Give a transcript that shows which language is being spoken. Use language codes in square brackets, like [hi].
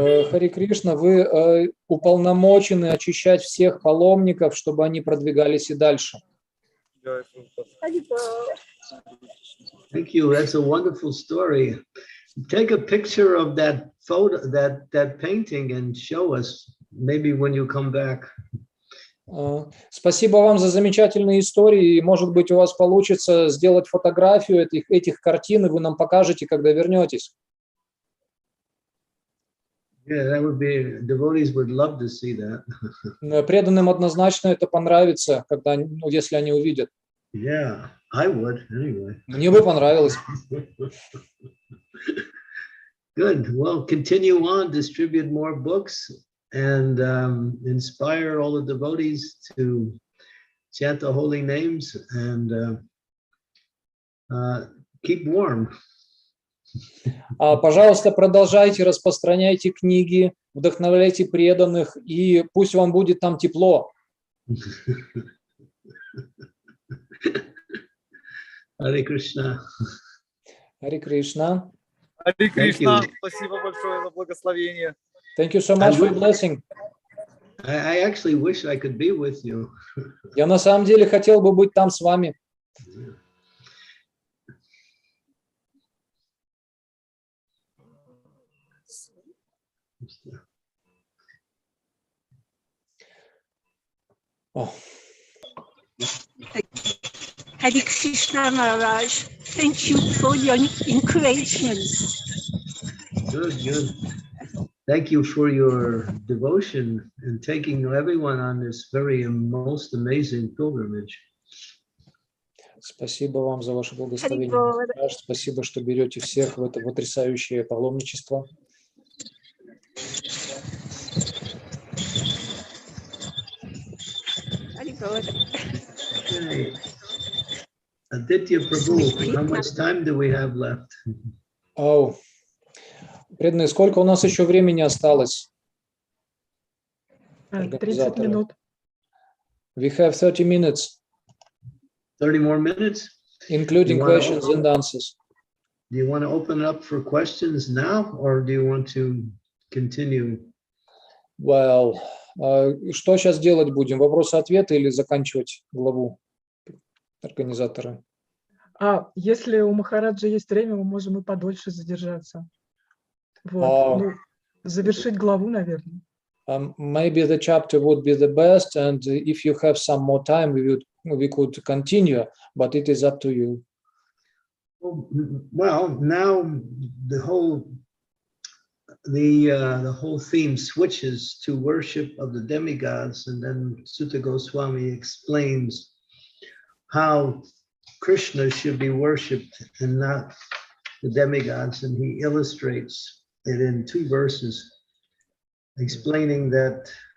[ru] Хари Кришна, вы уполномочены очищать всех паломников, чтобы они продвигались и дальше. [en] Thank you. That's a wonderful story. Take a picture of that photo, that painting, and show us maybe when you come back. [ru] Спасибо вам за замечательные истории. И, может быть, у вас получится сделать фотографию этих картин, и вы нам покажете, когда вернетесь. [en] Yeah, that would be, devotees would love to see that. [ru] Преданным однозначно это понравится, когда, ну, если они увидят. [en] Yeah, I would anyway. [ru] Мне бы понравилось. [en] Good. Well, continue on, distribute more books, and inspire all the devotees to chant the holy names and keep warm. Пожалуйста, продолжайте, распространяйте книги, вдохновляйте преданных, и пусть вам будет там тепло. [ru] Харе Кришна. Харе Кришна. Харе Кришна. Спасибо большое за благословение. [en] Thank you so much for your blessing. I actually wish I could be with you. [ru] Я на самом деле хотел бы быть там с вами. [en] Hare Krishna Maharaj, thank you for your encouragement. Good, good. Thank you for your devotion and taking everyone on this very most amazing pilgrimage. [ru] Спасибо вам за ваше благословение. Спасибо, что берете всех в это потрясающее паломничество. [en] Okay. Aditya Prabhu, how much time do we have left? Oh. [ru] Преданные, сколько у нас еще времени осталось? 30 минут. [en] We have 30 minutes. 30 more minutes? Including questions and answers. Do you want to open it up for questions now, or do you want to continue? [ru] Well, что сейчас делать будем? Вопросы-ответы или заканчивать главу организатора? Если у Махараджа есть время, мы можем и подольше задержаться. Вот. Ну, завершить главу, наверное. [en] Maybe the chapter would be the best, and if you have some more time, we could continue, but it is up to you. Well, now the whole theme switches to worship of the demigods, and then Sutta Goswami explains how Krishna should be worshipped and not the demigods, and he illustrates it in 2 verses, explaining that